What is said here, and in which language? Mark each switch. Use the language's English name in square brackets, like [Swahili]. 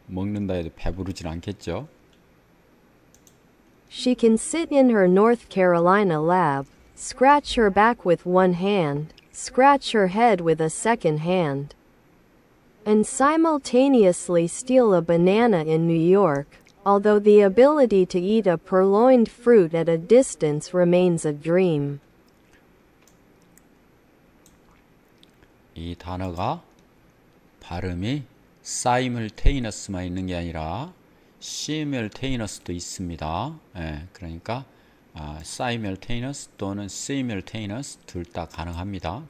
[Korean] 먹는다 해도 배부르진 않겠죠? [English] She can sit in her North Carolina lab, scratch her back with one hand, scratch her head with a second hand, and simultaneously steal a banana in New York, although the ability to eat a purloined fruit at a distance remains a dream. [Korean] 이 단어가 발음이 simultaneous만 있는 게 아니라 simultaneous도 있습니다. 예, 그러니까 simultaneous 또는 simultaneous 둘 다 가능합니다.